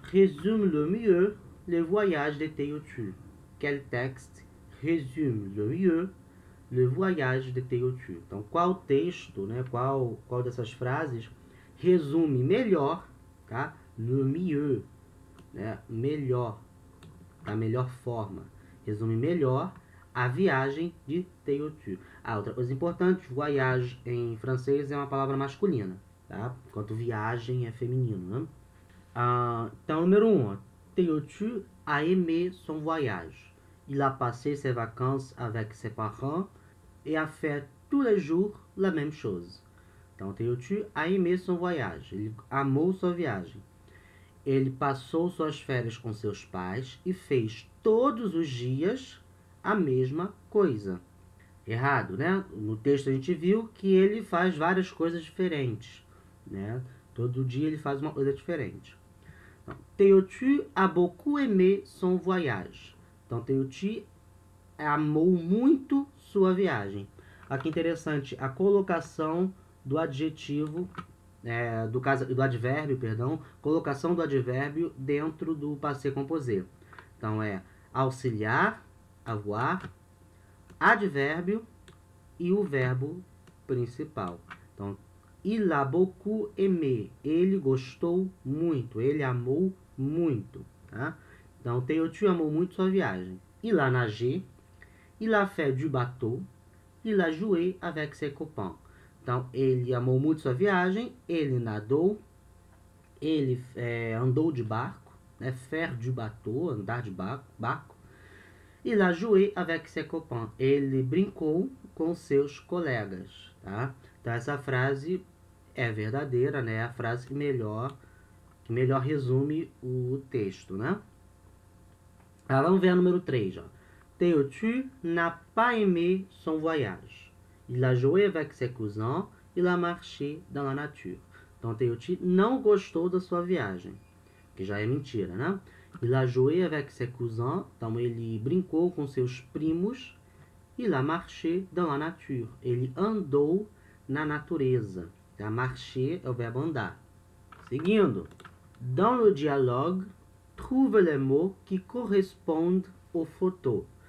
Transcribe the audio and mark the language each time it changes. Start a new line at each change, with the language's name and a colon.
French: résume le mieux le voyage de Théodule? Quel texte résume le mieux le voyage de Théodule?
Portuguese: Então, qual texto, né, qual dessas frases resume melhor, tá?
French: Le mieux,
Portuguese: né, melhor, da melhor forma. Resume melhor a viagem de Théodule. Outra coisa importante, voyage em francês é uma palavra masculina, tá? Enquanto viagem é feminino, né? Então, número 1,
French: Théodule a aimé son voyage. Il a passé ses vacances avec ses parents et a fait tous les jours la même chose.
Portuguese: Então,
French: Théodule a aimé son voyage.
Portuguese: Ele amou sua viagem. Ele passou suas férias com seus pais e fez todos os dias a mesma coisa. Errado, né? No texto a gente viu que ele faz várias coisas diferentes, né? Todo dia ele faz uma coisa diferente. Então,
French: Théodule a beaucoup aimé son voyage.
Portuguese: Então, Théodule amou muito sua viagem. Aqui interessante a colocação do adjetivo, do advérbio, perdão, colocação do advérbio dentro do passé composé. Então, é auxiliar, avoir, advérbio e o verbo principal. Então,
French: il a beaucoup aimé.
Portuguese: Ele gostou muito, ele amou muito. Tá? Então, Théodule amou muito sua viagem.
French: Il a nagé, il a fait du bateau, il a joué avec ses copains.
Portuguese: Então, ele amou muito sua viagem, ele nadou, ele andou de barco, né?
French: Faire du bateau,
Portuguese: andar de barco.
French: Il a joué avec ses copains.
Portuguese: Ele brincou com seus colegas, tá? Então, essa frase é verdadeira, né? É a frase que melhor resume o texto, né? Vamos ver a número 3, ó.
French: Théodule n'a pas aimé son voyage. Il a joué avec ses cousins, il a marché dans la nature.
Portuguese: Então, Théodule não gostou da sua viagem, que já é mentira, né?
French: Il a joué avec ses cousins,
Portuguese: então ele brincou com seus primos.
French: Il a marché dans la nature,
Portuguese: ele andou na natureza.
French: Tá?
Portuguese: Marcher é o verbo andar. Seguindo.
French: Dans le dialogue, trouve les mots qui correspondent aux photos.